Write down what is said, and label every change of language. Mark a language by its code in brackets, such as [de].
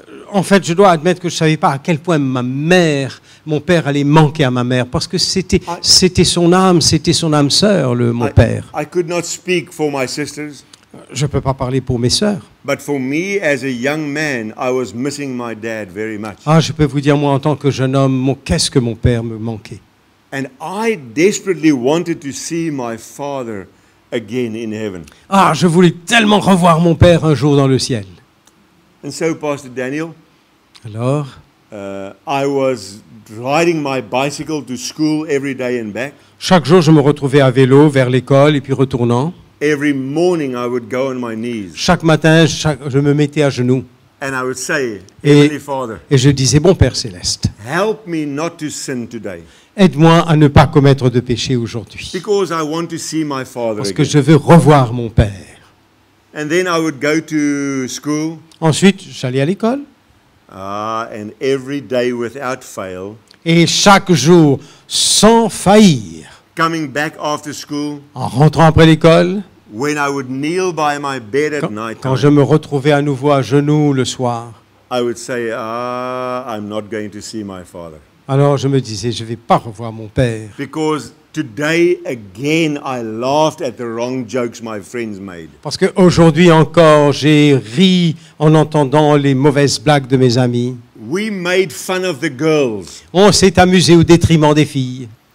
[fr] En fait, je dois admettre que je ne savais pas à quel point mon père allait manquer à ma mère, parce que c'était son âme sœur, mon père. [en] I could not speak for my sisters, [fr] Je ne peux pas parler pour mes sœurs. [en] but for me as a young man, I was missing my dad very much. [fr] Ah, je peux vous dire, moi, en tant que jeune homme, qu'est-ce que mon père me manquait. [en] And I desperately wanted to see my father again in heaven. [fr] Ah, je voulais tellement revoir mon père un jour dans le ciel. [en] And so, Pastor Daniel, [fr] Alors, [en] I was riding my bicycle to school every day and back. [fr] chaque jour, je me retrouvais à vélo vers l'école et puis retournant. [en] Every morning I would go on my knees [fr] Chaque matin, je me mettais à genoux [en] and I would say, [fr] Et- [en] Heavenly Father, [fr] et je disais, bon Père céleste, [en] help me not to sin today [fr] aide-moi à ne pas commettre de péché aujourd'hui, [en] because I want to see my father [fr] parce que [en] again. [fr] je veux revoir mon père. [en] And then I would go to school [fr] Ensuite, j'allais à l'école [en] and every day without fail, [fr] et chaque jour, sans faillir, [en] coming back after school, [fr] en rentrant après l'école, [en] when I would kneel by my bed at night, [fr] quand je me retrouvais à nouveau à genoux le soir, [en] I would say, I'm not going to see my father. [fr] alors je me disais, je ne vais pas revoir mon père. [en] Because today again I laughed at the wrong jokes my friends made. [fr] Parce qu'aujourd'hui encore, j'ai ri en entendant les mauvaises blagues de mes amis. [en] We made fun of the girls. [fr] On s'est amusé au détriment des filles.